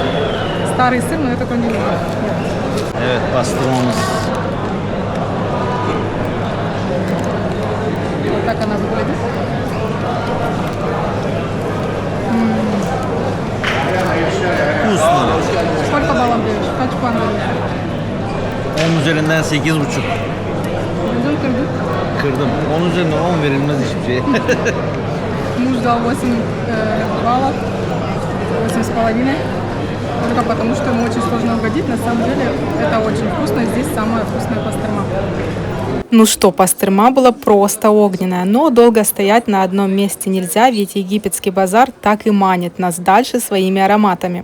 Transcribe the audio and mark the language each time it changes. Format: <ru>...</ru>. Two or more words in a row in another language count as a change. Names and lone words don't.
<ru>Старый сыр, но я такой не люблю.</ru> <tr>Evet, pastırmamız.</tr> <ru>Вот так она выглядит. Вкусно. Сколько баллов даешь?</ru> <tr>Kaç puan veriyorsun? 10 üzerinden 8,5. Kırdın kırdın. Kırdım. 10 üzerinden 10 verilmez hiçbir şey.</tr> <ru>Муж дал 8 баллов, 8,5. Только потому, что ему очень сложно угодить. На самом деле это очень вкусно. Здесь самая вкусная пастырма. Ну что, пастырма была просто огненная, но долго стоять на одном месте нельзя, ведь египетский базар так и манит нас дальше своими ароматами.</ru>